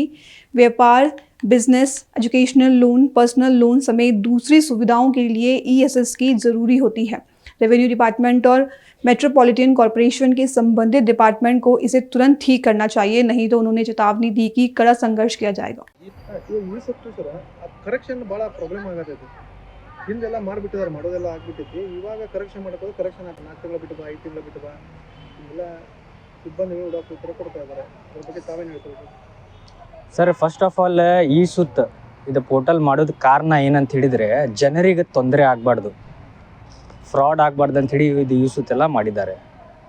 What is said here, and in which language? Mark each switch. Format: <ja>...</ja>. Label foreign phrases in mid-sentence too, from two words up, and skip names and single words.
<hi>व्यापार, बिजनेस,</hi> <en>educational loan, personal loan</en> <hi>समेत दूसरी सुविधाओं के लिए ESS की ज़रूरी होती है।</hi> <en>revenue department</en> <hi>और</hi> <en>metropolitan corporation</en> <hi>के संबंधित डिपार्टमेंट को इसे तुरंत ठीक करना चाहिए, नहीं तो उन्होंने चेतावनी दी कि कड़ा संघर्ष किया जाएगा।</hi> <kn>ಕರೆಕ್ಷನ್ ಭಾಳ ಪ್ರಾಬ್ಲಮ್ ಆಗತ್ತೈತಿ. ಹಿಂದೆಲ್ಲ ಮಾಡಿಬಿಟ್ಟಿದ್ದಾರೆ, ಮಾಡೋದೆಲ್ಲ ಆಗ್ಬಿಟ್ಟೈತಿ. ಇವಾಗ ಕರೆಕ್ಷನ್ ಮಾಡೋದು ಕರೆಕ್ಷನ್ 4 ತಿಂಗಳು ಬಿಟ್ಟು 5 ತಿಂಗಳು ಬಿಟ್ಟು ಎಲ್ಲ ಸಿಬ್ಬಂದಿಗಳು ಉಡಾಕು ಉತ್ತರ ಕೊಡ್ತಾ ಇದ್ದಾರೆ. ಅದ್ರ ಬಗ್ಗೆ ತಾವೇನು ಹೇಳ್ತೀವಿ ಸರ್?</kn> <en>first of all</en> <kn>ಈ ಸುತ್ತ ಇದು ಪೋರ್ಟಲ್ ಮಾಡೋದು ಕಾರಣ ಏನಂತ ಹೇಳಿದರೆ ಜನರಿಗೆ ತೊಂದರೆ ಆಗಬಾರ್ದು, ಫ್ರಾಡ್ ಆಗಬಾರ್ದು ಅಂಥೇಳಿ ಇದು ಈ ಸುತ್ತೆಲ್ಲ ಮಾಡಿದ್ದಾರೆ.</kn>